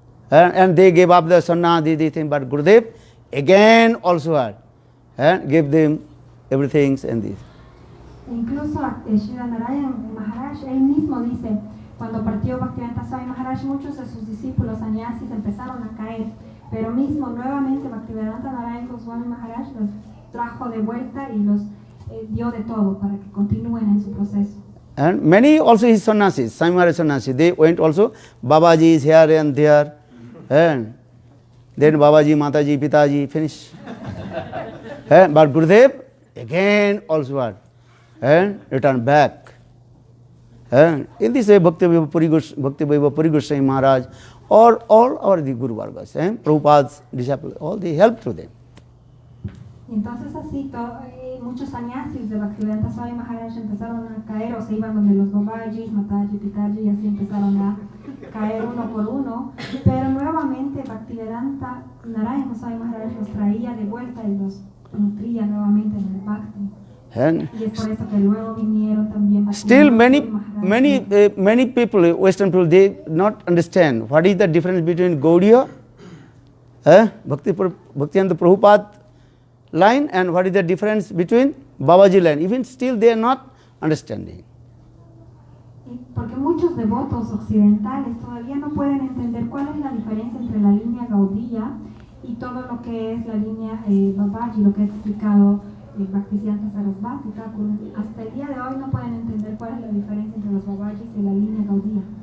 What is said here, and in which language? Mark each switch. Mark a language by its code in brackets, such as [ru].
[en] And they gave up the sannyas, the thing, but Gurudev again also had, gave them everything and this. [es] Incluso Srila Narayana Maharaj, él mismo dice, cuando partió Bhaktivedanta Swami Maharaj, muchos de sus discípulos sannyasis empezaron a caer, pero mismo nuevamente Bhaktivedanta Narayana Goswami Maharaj los trajo de vuelta y los dio de todo para que continúen en su proceso. [en] And many also his sannyasis, Swami Maharaj sannyasis, they went also, Babaji is here and there, and then Babaji, Mataji, Pitaji, finish. But Gurudev again also had, and returned back. In this way, Bhakti Vaibhav Puri Goswami Maharaj, or all our the Guru Vargas, Prabhupada's disciples, all they helped to them. [es] Entonces así muchos sannyasis de Bhaktivedanta Swami Maharaj empezaron a caer o se iban donde los Babajis, Mataji, Pitaji y así empezaron a caer uno por uno, pero nuevamente Bhaktivedanta Narayana Goswami Maharaj los traía de vuelta y los nutría nuevamente en el Bhakti. Y es por eso que luego vinieron también [en] still many people, Western people, they not understand what is the difference between Gaudiya, Bhaktivedanta Prabhupada line, and what is the difference between Babaji line. Even still they are not understanding. [es] Porque muchos devotos occidentales todavía no pueden entender cuál es la diferencia entre la línea Gaudiya y todo lo que es la línea Babaji, lo que ha explicado Bhaktisiddhanta Sarasvati Thakur. Hasta el día de hoy no pueden entender cuál es la diferencia entre los Babajis y la línea Gaudiya.